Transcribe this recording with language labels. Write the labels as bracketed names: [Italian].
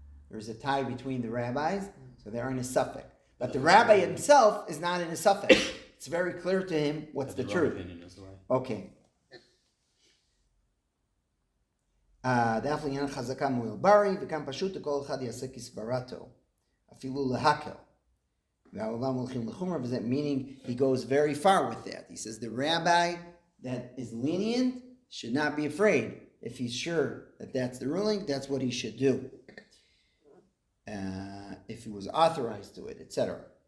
[English] There's a tie between the rabbis, so they're in a suffix. But the rabbi himself is not in a suffix. It's very clear to him what's the truth. Okay. [Hebrew] Definitely חזקה מועיל ברי, וכאן פשוט לכל אחד יעשה כסברתו, אפילו להקל. והעולם הולכים לחומרה, [English] meaning he goes very far with that. He says the rabbi that is lenient should not be afraid. If he's sure that that's the ruling, that's what he should do. If he was authorized to it, etc.